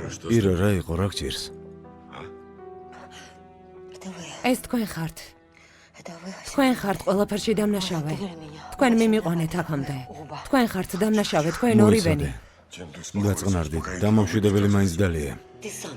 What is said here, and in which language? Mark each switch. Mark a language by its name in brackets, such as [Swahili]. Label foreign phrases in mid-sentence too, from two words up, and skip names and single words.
[Georgian] ირა რა იყო, რა გჭირს? [Russian] Это вы. [Georgian] ეს თქვენ ხართ. [Russian] Это вы. [Georgian] თქვენ ხართ ყველაფერში დამნაშავე. თქვენ მიმიყვანეთ აქამდე. თქვენ ხართ დამნაშავე, თქვენ ორივენი. გაწყნარდით, დამამშვიდებელი მაინც დალია. [Russian] Ты сам.